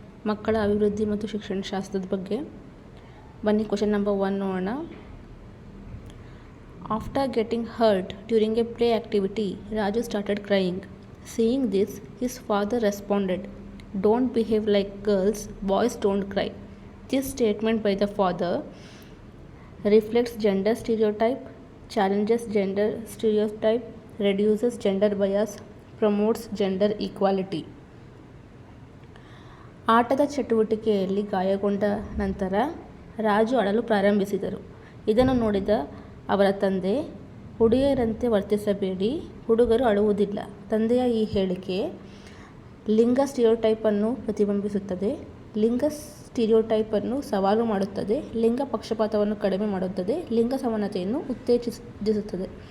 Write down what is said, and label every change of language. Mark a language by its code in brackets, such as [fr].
[kn] ಮಕ್ಕಳ ಅಭಿವೃದ್ಧಿ ಮತ್ತು ಶಿಕ್ಷಣ ಶಾಸ್ತ್ರದ ಬಗ್ಗೆ. ಬನ್ನಿ ಕ್ವಶನ್ ನಂಬರ್ 1 ನೋಡೋಣ. [en] After getting hurt during a play activity, Raju started crying. Seeing this, his father responded, don't behave like girls, boys don't cry. This statement by the father reflects gender stereotype, challenges gender stereotype, reduces gender bias, promotes gender equality. [kn] ಆಟದ ಚಟುವಟಿಕೆಯಲ್ಲಿ ಗಾಯಗೊಂಡ ನಂತರ ರಾಜು ಅಳಲು ಪ್ರಾರಂಭಿಸಿದರು. ಇದನ್ನು ನೋಡಿದ ಅವರ ತಂದೆ, ಹುಡುಗಿಯರಂತೆ ವರ್ತಿಸಬೇಡಿ, ಹುಡುಗರು ಅಳುವುದಿಲ್ಲ. ತಂದೆಯ ಈ ಹೇಳಿಕೆ ಲಿಂಗ ಸ್ಟಿರಿಯೋಟೈಪನ್ನು ಪ್ರತಿಬಿಂಬಿಸುತ್ತದೆ, ಲಿಂಗ ಸ್ಟಿರಿಯೋಟೈಪನ್ನು ಸವಾಲು ಮಾಡುತ್ತದೆ, ಲಿಂಗ ಪಕ್ಷಪಾತವನ್ನು ಕಡಿಮೆ ಮಾಡುತ್ತದೆ, ಲಿಂಗ ಸಮಾನತೆಯನ್ನು ಉತ್ತೇಜಿಸುತ್ತದೆ.